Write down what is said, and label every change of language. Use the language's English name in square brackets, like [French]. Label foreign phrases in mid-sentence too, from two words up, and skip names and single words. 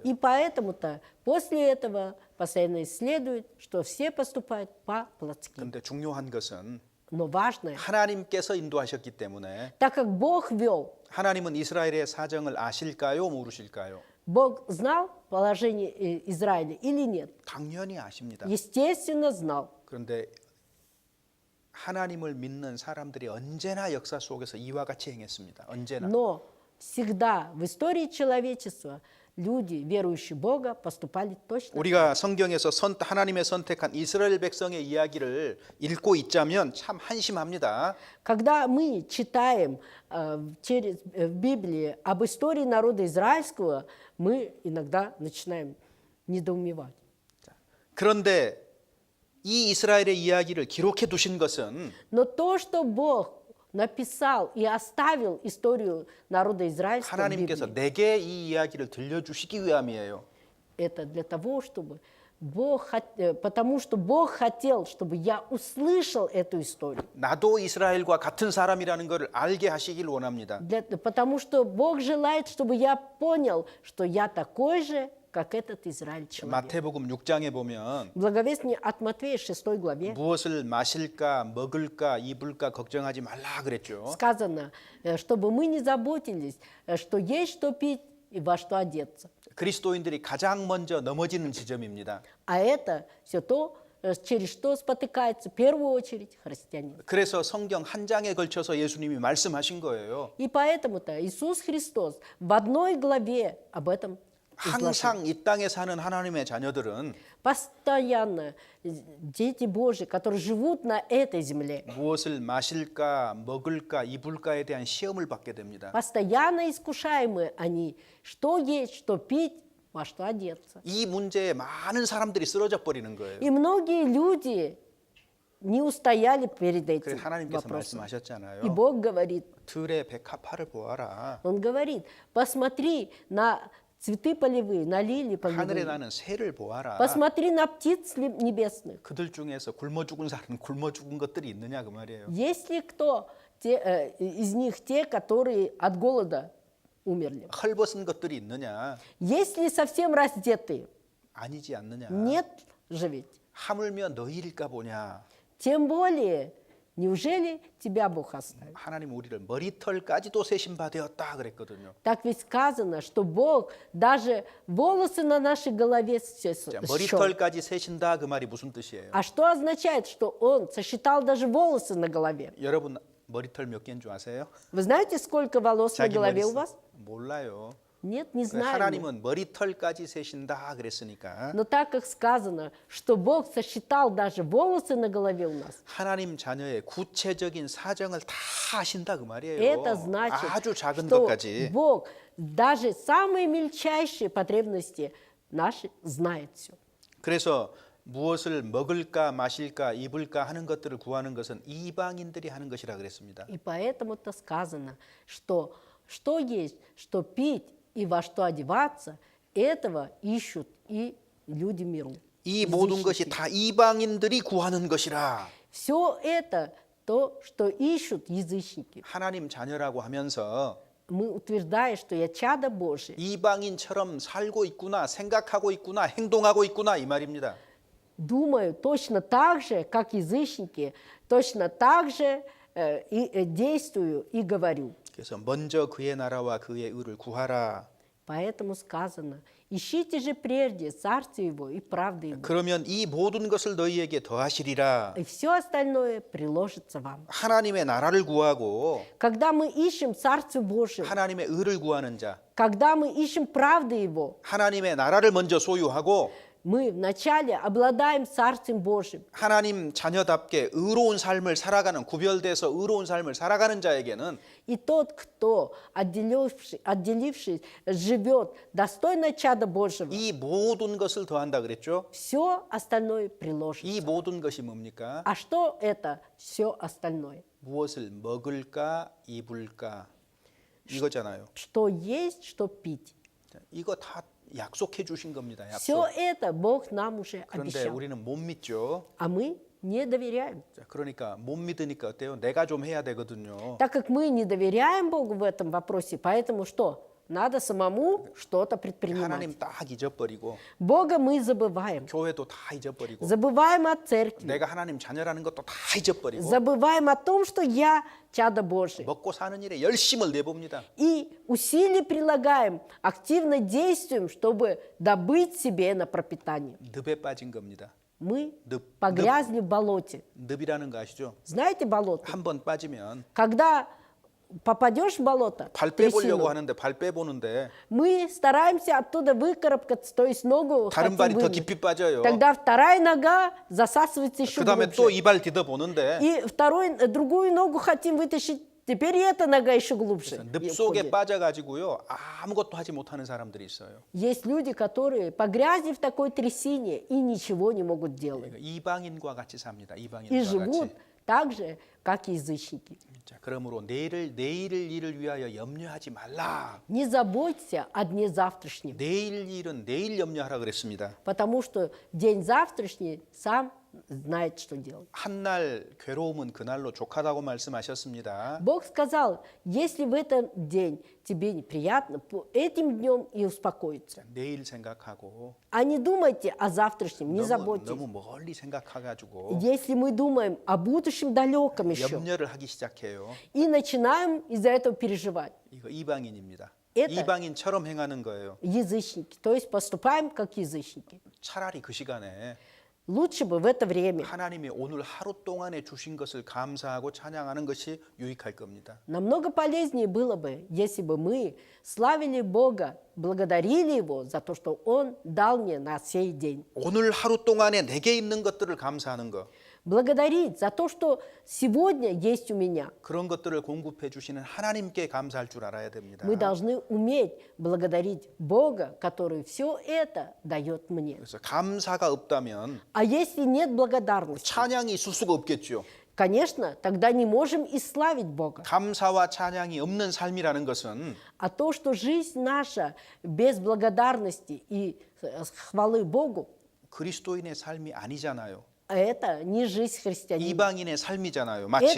[Russian] И поэтому-то после этого постоянно исследуют, что все поступают по-плотски. [Korean] 그런데 중요한 것은 [Russian] Но важное, [Korean] 하나님께서 인도하셨기 때문에 [Russian] так как Бог вел, [Korean] 하나님은 이스라엘의 사정을 아실까요? 모르실까요? [Russian] Бог знал положение Израиля или нет? [Korean] 당연히 아십니다. [Russian] Естественно, знал. [Korean] 그런데 하나님을 믿는 사람들이 언제나 역사 속에서 이와 같이 행했습니다. 언제나. [Russian] Но всегда в истории человечества люди, верующие в Бога, поступали точно. [Korean] 우리가 성경에서 하나님의 선택한 이스라엘 백성의 이야기를 읽고 있자면 참 한심합니다. [Russian] Когда мы читаем в Библии об истории народа израильского, мы иногда начинаем недоумевать. [Korean] 그런데 이 이스라엘의 이야기를 기록해 두신 것은 [Russian] Но то, что Бог написал и оставил историю народа израильского в [Korean] 하나님께서 [Russian] Библии, [Korean] 내게 이 이야기를 들려주시기 위함이에요. [Russian] это для того, чтобы потому что Бог хотел, чтобы я услышал эту историю. [Korean] 나도 이스라엘과 같은 사람이라는 것을 알게 하시길 원합니다. [Russian] Потому что Бог желает, чтобы я понял, что я такой же, как этот Израиль человек. [Korean] 마태복음 6장에 보면 [Russian] Благовестие от Матфея 6 главе [Korean] 무엇을 마실까, 먹을까, 입을까 걱정하지 말라 그랬죠. [Russian] сказано, чтобы мы не заботились, что есть, что пить и во что одеться. [Korean] 그리스도인들이 가장 먼저 넘어지는 지점입니다. [Russian] А это все то, через что спотыкается в первую очередь христианин. [Korean] 그래서 성경 한 장에 걸쳐서 예수님이 말씀하신 거예요. [Russian] И поэтому-то Иисус Христос в одной главе об этом изложил. [Korean] 항상 이 땅에 사는 하나님의 자녀들은 [Russian] Постоянно дети Божьи, которые живут на этой земле, [Korean] 무엇을 마실까, 먹을까, 입을까에 대한 시험을 받게 됩니다. [Russian] постоянно искушаемы они, что есть, что пить, во что одеться. [Korean] 이 문제에 많은 사람들이 쓰러져 버리는 거예요. [Russian] И многие люди не устояли перед [Korean] 그래서 [Russian] этим [Korean] 하나님께서 [Russian] вопросом. [Korean] 말씀하셨잖아요. [Russian] И Бог говорит, [Korean] 들의 백합화를 보아라. [Russian] Он говорит, посмотри на цветы полевые, на лилии [Korean] 하늘에 [Russian] полевые, [Korean] 나는 새를 보아라. [Russian] посмотри на птиц небесных. [Korean] 그들 중에서 굶어 죽은 사람은 굶어 죽은 것들이 있느냐 그 말이에요. [Russian] Есть ли кто из них те, которые от голода умерли? [Korean] 헐벗은 것들이 있느냐? [Russian] Есть ли совсем раздетые? [Korean] 아니지 않느냐? [Russian] Нет же ведь. [Korean] 하물며 너희일까 보냐? [Russian] Тем более, неужели тебя Бог оставит? [Korean] 하나님 우리를 머리털까지도 세신 바 되었다 그랬거든요. [Russian] Так ведь сказано, что Бог даже волосы на нашей голове [Korean] 자, [Russian] счел. [Korean] 머리털까지 세신다 그 말이 무슨 뜻이에요? [Russian] А что означает, что Он сосчитал даже волосы на голове? [Korean] 여러분 머리털 몇 개인 줄 아세요? [Russian] Вы знаете, сколько волос на [Korean] 자기 [Russian] голове [Korean] 머리 [Russian] у вас? [Korean] 몰라요. [Russian] Нет, не знаем. [Korean] 하나님은 머리털까지 세신다 그랬으니까 [Russian] Но так как сказано, что Бог сосчитал даже волосы на голове у нас, [Korean] 하나님 자녀의 구체적인 사정을 다 아신다 그 말이에요. [Russian] это значит, [Korean] 아주 작은 [Russian] что [Korean] 것까지. [Russian] Бог даже самые мельчайшие потребности наши знает все. [Korean] 그래서 무엇을 먹을까 마실까 입을까 하는 것들을 구하는 것은 이방인들이 하는 것이라 그랬습니다. [Russian] И поэтому-то сказано, что есть, что пить и во что одеваться, этого ищут и люди миру. [Korean] 이 모든 것이 다 이방인들이 구하는 것이라. [Russian] Все это то, что ищут язычники. [Korean] 하나님 자녀라고 하면서 [Russian] Мы утверждаем, что я чадо Божие. [Korean] 이방인처럼 살고 있구나, 생각하고 있구나, 행동하고 있구나 이 말입니다. [Russian] Думаю точно так же, как язычники, точно так же действую и говорю. [Korean] 그래서 먼저 그의 나라와 그의 의를 구하라. [Russian] Поэтому сказано, ищите же прежде Царствие Его и правды Его, [Korean] 그러면 이 모든 것을 너희에게 더하시리라. [Russian] и все остальное приложится вам. [Korean] 하나님의 나라를 구하고 [Russian] Когда мы ищем Царствие Божие, [Korean] 하나님의 의를 구하는 자, [Russian] когда мы ищем правды Его, [Korean] 하나님의 나라를 먼저 소유하고 [Russian] мы вначале обладаем Царствием Божьим. [Korean] 하나님 자녀답게 의로운 삶을 살아가는 구별돼서 의로운 삶을 살아가는 자에게는 [Russian] И тот, кто, отделившись, живет достойно чада Божьего, [Korean] 이 모든 것을 더한다 그랬죠. [Russian] все остальное приложится. [Korean] 이 모든 것이 뭡니까? [Russian] А что это все остальное? [Korean] 무엇을 먹을까 입을까 이거잖아요. [Russian] Что есть, что пить. [Korean] 자, 이거 다 약속해 주신 겁니다. [Russian] Все [Korean] 약속. [Russian] это Бог нам уже [Korean] 그런데 [Russian] обещал. [Korean] 우리는 못 믿죠. [Russian] А мы не доверяем. [Korean] 자, 그러니까 못 믿으니까 어때요? 내가 좀 해야 되거든요. [Russian] Так как мы не доверяем Богу в этом вопросе, поэтому что? Надо самому что-то предпринимать. [Korean] 하나님 딱 잊어버리고 [Russian] Бога мы забываем. [Korean] 교회도 다 잊어버리고 [Russian] Забываем о церкви. [Korean] 내가 하나님 자녀라는 것도 다 잊어버리고 [Russian] Забываем о том, что я чадо Божие. [Korean] 먹고 사는 일에 열심을 내봅니다. [Russian] И усилия прилагаем, активно действуем, чтобы добыть себе на пропитание. [Korean] 늪에 빠진 겁니다. [Russian] Мы [Korean] 늪, [Russian] погрязли в болоте. [Korean] 늪이라는 거 아시죠? [Russian] Знаете болото? [Korean] 한 번 빠지면 [Russian] Когда попадешь в болото, [Korean] 발 [Russian] трясину, [Korean] 빼보려고 하는데 발 빼보는데 [Russian] мы стараемся оттуда выкарабкаться, то есть ногу [Korean] 다른 [Russian] хотим [Korean] 발이 더 [Russian] вынуть. [Korean] 깊이 빠져요. [Russian] Тогда вторая нога засасывается еще [Korean] 그다음에 또 [Russian] глубже. [Korean] 이 발 디뎌 보는데 [Russian] И другую ногу хотим вытащить, теперь и эта нога еще глубже. [Korean] 늪 속에 [Russian] уходит. [Korean] 빠져가지고요 아무것도 하지 못하는 사람들이 있어요. [Russian] Есть люди, которые погрязли в такой трясине и ничего не могут делать. [Korean] 이방인과 같이 삽니다. [Russian] И [Korean] 이방인과 [Russian] живут [Korean] 같이. [Russian] так же, как и язычники. [Korean] 자, 그러므로 내일을 일을 위하여 염려하지 말라. [Russian] Не заботься о дне завтрашнем, [Korean] 내일 일은 내일 염려하라 그랬습니다. [Russian] потому что день завтрашний сам знает, что делать. [Korean] 한날 괴로움은 그날로 족하다고 말씀하셨습니다. [Russian] Бог сказал, если в этот день тебе неприятно, этим днем и успокоиться. [Korean] 내일 생각하고 [Russian] А не думайте о завтрашнем, не заботьтесь. [Korean] 너무 멀리 생각해가지고 [Russian] Если мы думаем о будущем далеком еще [Korean] 염려를 하기 시작해요. [Russian] и начинаем из-за этого переживать, [Korean] 이거 이방인입니다. [Russian] Это- [Korean] 이방인처럼 행하는 거예요. [Russian] язычники, то есть поступаем как язычники. [Korean] 차라리 그 시간에 [Russian] Лучше бы в это время. [Korean] 하나님이 오늘 하루 동안에 주신 것을 감사하고 찬양하는 것이 유익할 겁니다. [Russian] Намного полезнее было бы, если бы мы славили Бога, благодарили Его за то, что Он дал мне на сей день. [Korean] 오늘 하루 동안에 내게 있는 것들을 감사하는 것, [Russian] Благодарить за то, что сегодня есть у меня. [Korean] 그런 것들을 공급해 주시는 하나님께 감사할 줄 알아야 됩니다. [Russian] Мы должны уметь благодарить Бога, который все это дает мне. [Korean] 그래서 감사가 없다면 [Russian] А если нет благодарности, [Korean] 찬양이 있을 수가 없겠죠. [Russian] конечно, тогда не можем и славить Бога. [Korean] 감사와 찬양이 없는 삶이라는 것은 [Russian] А то, что жизнь наша без благодарности и хвалы Богу, [Korean] 그리스도인의 삶이 아니잖아요. [Russian] это не жизнь христианина. [Korean] 이방인의 삶이잖아요. 마치.